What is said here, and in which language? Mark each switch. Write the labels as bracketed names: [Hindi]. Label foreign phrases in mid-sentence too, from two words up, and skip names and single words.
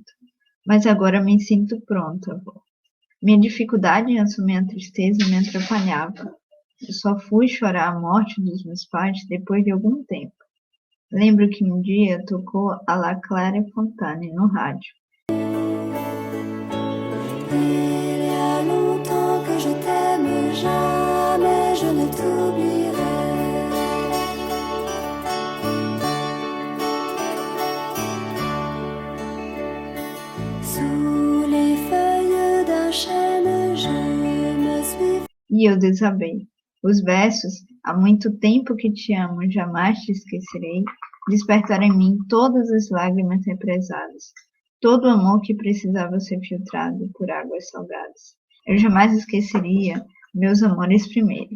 [Portuguese] Mas agora me sinto pronta, avó. Minha dificuldade em assumir a tristeza me atrapalhava. Eu só fui chorar a morte dos meus pais depois de algum tempo. Lembro que um dia tocou a La Clara Fontane no rádio. [French] Il y a longtemps que je t'aime, jamais je ne t'oublierai. Sous les feuilles d'un chêne, je me suis... [Portuguese] E eu desabei. Os versos, há muito tempo que te amo, jamais te esquecerei, despertaram em mim todas as lágrimas represadas, todo o amor que precisava ser filtrado por águas salgadas. Eu jamais esqueceria meus amores primeiros.